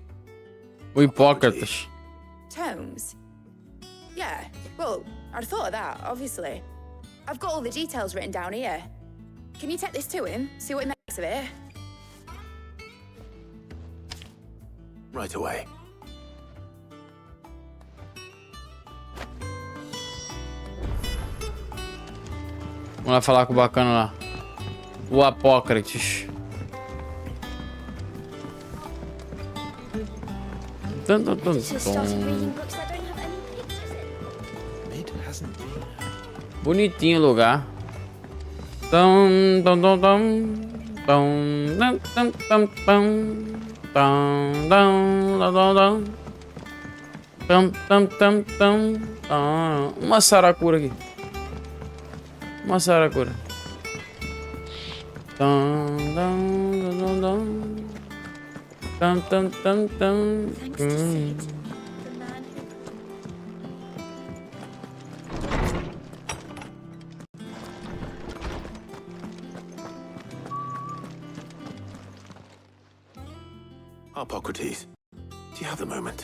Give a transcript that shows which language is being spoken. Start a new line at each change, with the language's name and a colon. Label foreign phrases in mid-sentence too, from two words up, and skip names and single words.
Portuguese: O Hipócrates. Tomes?
English: Yeah, well, I'd thought of that, obviously. I've got all the details written down here. Can you take this to him, see what he makes of it? Right away.
Portuguese: Vamos lá falar com o bacana lá. O Apócrates. Tum, tum, tum,
English: Just started tum. reading books that don't have any pictures in. Mid hasn't been.
Portuguese: Bonitinho o lugar. Tum, tum, tum, tum. Tum, tum, tum, tum, tum. Tum, tum, tum, tum. Tum, tum, tum, tum. Uma saracura aqui. Uma saracura. Tum, tum, tum, tum. Tum, tum, tum, tum.
English: Thanks to Sid, the man who... Hippocrates, do you have the moment?